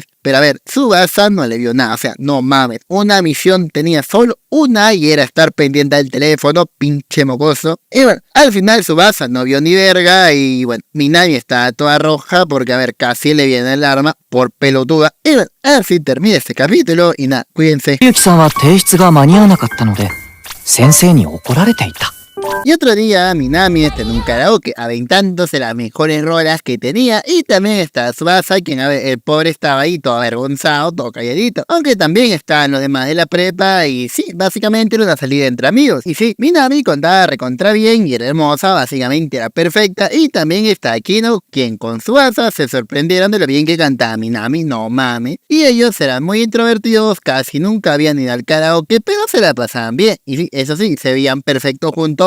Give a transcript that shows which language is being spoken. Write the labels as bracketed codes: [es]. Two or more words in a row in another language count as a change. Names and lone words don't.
[es] Pero a ver, Tsubasa no le vio nada, o sea, no mames. Una misión tenía solo una y era estar pendiente del teléfono, pinche mocoso. Y bueno, al final Tsubasa no vio ni verga y bueno, Minami estaba toda roja porque a ver, casi le viene el arma por pelotuda. Y bueno, así termina este capítulo y nada, cuídense. [ja] ゆうきさんは提出が間に合わなかったので、先生に怒られていた。 [es] Y otro día Minami está en un karaoke aventándose las mejores rolas que tenía y también está Tsubasa, quien a ver, el pobre estaba ahí todo avergonzado, todo calladito, aunque también estaban los demás de la prepa y sí, básicamente era una salida entre amigos. Y sí, Minami contaba recontra bien y era hermosa, básicamente era perfecta y también está Aquino, quien con Tsubasa se sorprendieron de lo bien que cantaba Minami, no mames, y ellos eran muy introvertidos, casi nunca habían ido al karaoke, pero se la pasaban bien y sí, eso sí, se veían perfectos juntos.